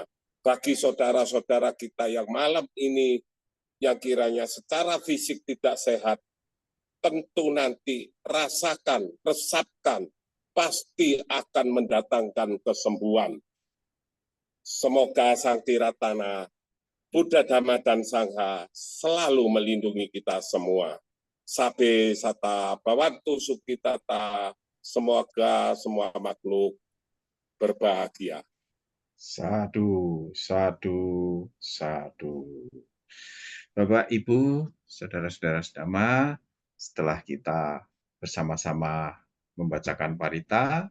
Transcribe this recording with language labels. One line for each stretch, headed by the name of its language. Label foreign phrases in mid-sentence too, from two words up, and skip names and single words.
Indonesian: Bagi saudara-saudara kita yang malam ini yang kiranya secara fisik tidak sehat, tentu nanti rasakan, resapkan, pasti akan mendatangkan kesembuhan. Semoga Sang Tiratana, Buddha, Dhamma, dan Sangha selalu melindungi kita semua.
Pali: Sabe sata bawantu sukitata,
Indonesian: semoga semua makhluk berbahagia.
Pali: Sadu, sadu, sadu.
Indonesian: Bapak, Ibu, saudara-saudara sedama, setelah kita bersama-sama membacakan parita,